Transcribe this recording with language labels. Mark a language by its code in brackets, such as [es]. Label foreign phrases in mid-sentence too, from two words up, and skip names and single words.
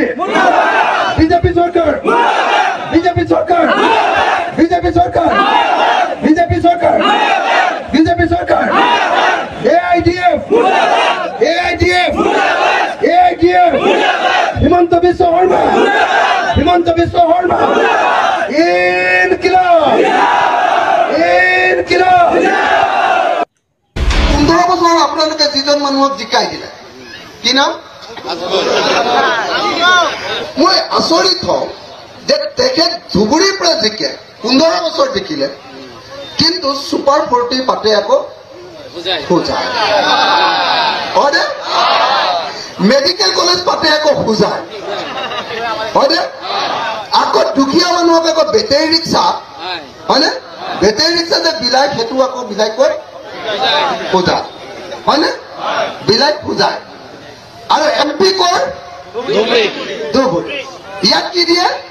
[hi] बीजेपी सरकार बीजेपी सरकार बीजेपी सरकार बीजेपी सरकार बीजेपी सरकार एआईडीएफ एआईडीएफ एआईडीएफ हिमंत बिश्व शर्मा हिमंत बिश्व शर्मा इनकिलाब इनकिलाब [as] 15 বছৰ আপোনালোকে যিজন মানুহক জিকাই দিলে কি নাম মই আচৰিত হওঁ যে তেখেত ধুবুৰীৰ পৰা জিকে 15 বছৰ জিকিলে কিন্তু সুপাৰ 40 পাতে আকৌ খুজায় হয়নে [en] medical college [as] পাতে আকৌ খুজায় হয়নে আকৌ দুখীয়া মানুহক আকৌ [en] battery rickshaw [as] হয়নে [en] battery rickshaw [as] যে বিলাই সেইটো আকৌ বিলাই কৈ খুজায় হয়নে বিলাই খুজায় আৰু এমপি কৰ ধুবুৰী ইয়াত কি দিয়ে